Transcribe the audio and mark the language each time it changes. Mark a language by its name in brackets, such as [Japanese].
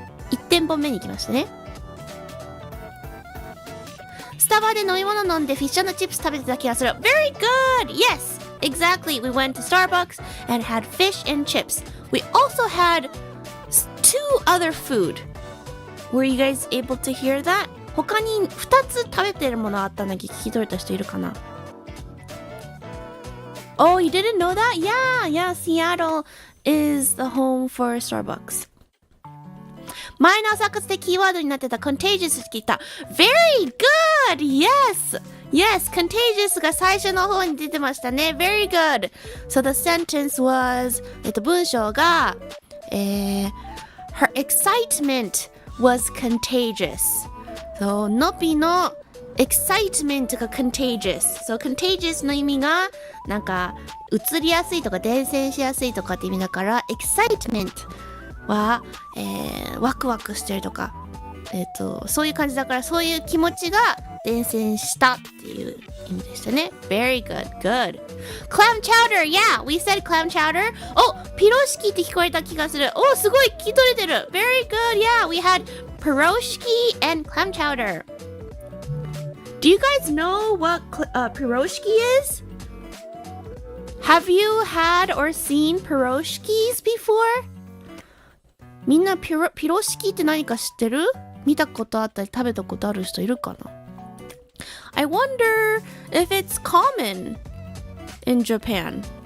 [Japanese] 1店舗目に行きましたね。スタバで飲み物飲んでフィッシュ&チップス食べてた気がする。 [English] Very good! Yes! Exactly! We went to Starbucks and had fish and chips. We also had 2 other food. Were you guys able to hear that? [Japanese] 他に2つ食べてるものあったんだけど聞き取れた人いるかな？ [English] Oh, you didn't know that? Yeah, Seattle is the home for Starbucks. [Japanese] 前の朝活でキーワードになってた contagious って聞いた。 [English] Very good! [Japanese] Yes, contagious が最初の方に出てましたね。 [English] Very good! So the sentence was, [Japanese] 文章が、 [English] her excitement was contagious. So, のぴの excitement が contagious. [Japanese] So, contagious の意味が、なんか、移りやすいとか伝染しやすいとかって意味だから、excitement は、ワクワクしてるとか、そういう感じだから、そういう気持ちが伝染したっていう意味でしたね。 [English] Very good, good. Clam chowder, yeah, we said clam chowder. [Japanese] お、ピロシキって聞こえた気がする。お、すごい聞き取れてる。 [English] Very good, yeah, we had piroshki and clam chowder. Do you guys know what piroshki is? Have you had or seen piroshkis before? [Japanese] みんなピロシキって何か知ってる？見たことあったり食べたことある人いるかな？ [English] I wonder if it's common in Japan.